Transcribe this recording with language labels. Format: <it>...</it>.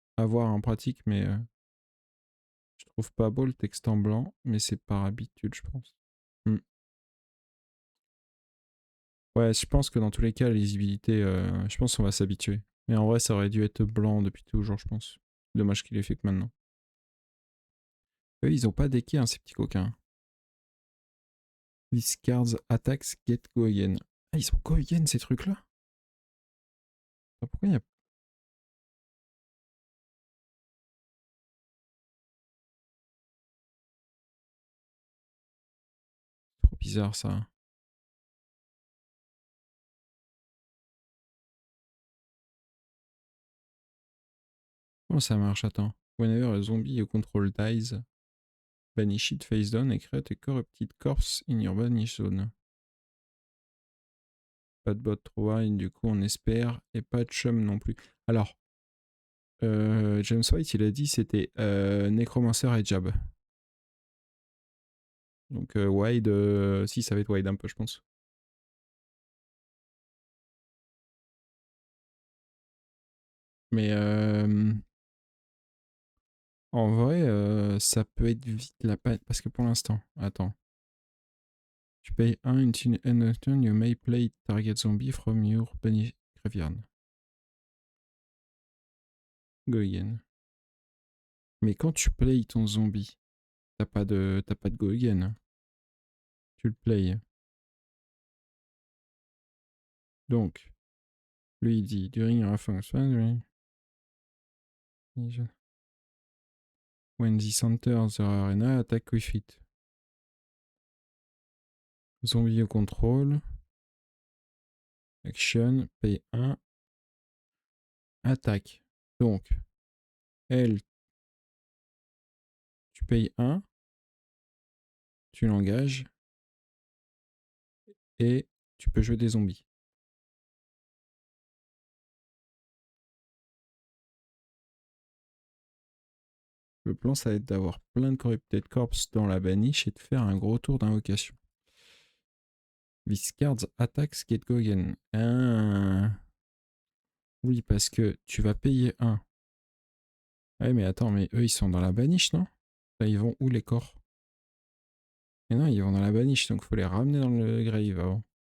<fr>À voir en pratique, mais je trouve pas beau le texte en blanc, mais c'est par habitude, je pense. Hmm. Ouais, je pense que dans tous les cas, la lisibilité, je pense qu'on va s'habituer. Mais en vrai, ça aurait dû être blanc depuis toujours, je pense. Dommage qu'il ait fait que maintenant. Eux, ils ont pas decké, hein, ces petits coquins.</fr> <en>These cards attacks get go again.</en> <fr>Ah, ils sont go again, ces trucs-là? Pourquoi il y a trop bizarre ça? Comment ça marche? Attends.</fr> <en>Whenever a zombie you control dies, banish it face down and create a corrupted corpse in your banish zone.</en> <fr>Pas de bot trop high, du coup on espère, et pas de chum non plus. Alors, James White il a dit c'était Necromancer et Jab. Donc wide, si ça va être wide un peu je pense. Mais en vrai, ça peut être vite la panne. Parce que pour l'instant, attends. Tu payes 1</fr> <en>until end of turn, you may play target zombie from your graveyard. Go again.</en> <fr>Mais quand tu play ton zombie, t'as pas de go again, hein. Tu le play. Donc, lui il dit</fr> <en>during your function, when this enters the arena, attack with it.</en> <fr>Zombie au contrôle. Action, pay 1. Attaque. Donc, elle, tu payes 1, tu l'engages, et tu peux jouer des zombies. Le plan, ça va être d'avoir plein de Corrupted Corpse dans la baniche et de faire un gros tour d'invocation.</fr> <en>This cards attacks get go again.</en> <fr>Ah. Oui, parce que tu vas payer 1. Ouais, mais attends, mais eux, ils sont dans la baniche, non? Là, ils vont où les corps? Mais non, ils vont dans la baniche, donc il faut les ramener dans le grave avant.</fr>